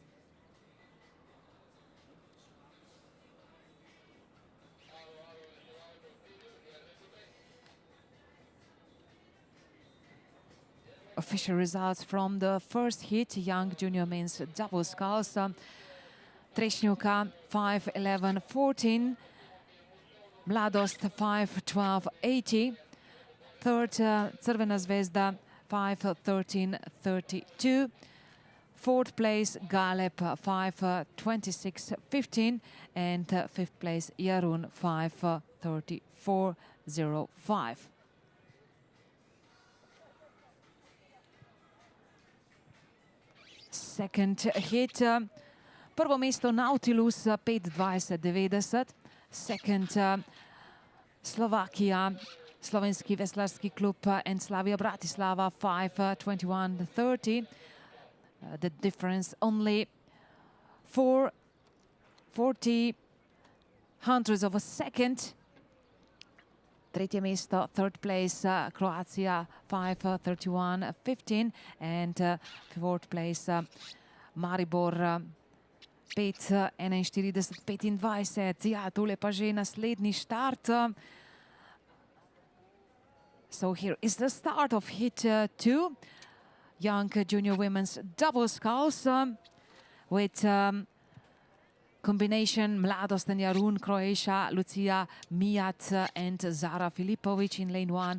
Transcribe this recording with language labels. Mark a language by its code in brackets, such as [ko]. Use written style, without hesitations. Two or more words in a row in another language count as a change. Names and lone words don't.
[en] Official results from the first hit, young junior men's double sculls. Trešnjuka 5:11:14. Mladost 5:12:80. Third, Crvena zvezda 5:13:32. Fourth place, Galeb 5:26:15. And fifth place, Jarun 5:34:05. Second hit, [sl] prvo mesto Nautilus 5:20:90. [en] Second, Slovakia, Slovenski veslarski klub and Slavia Bratislava 5:21:30. The difference only 4/40 hundredths of a second. [sl] Tretje mesto, [en] third place, Croatia 5:31:15 and fourth place, Maribor 5:41:25. [sl] Ja, tole pa že naslednji štart. [en] So here is the start of hit 2. Young junior women's double sculls with combination Mladost and Jarun, Croatia, Lucia Mijat and Zara Filipovic in lane 1.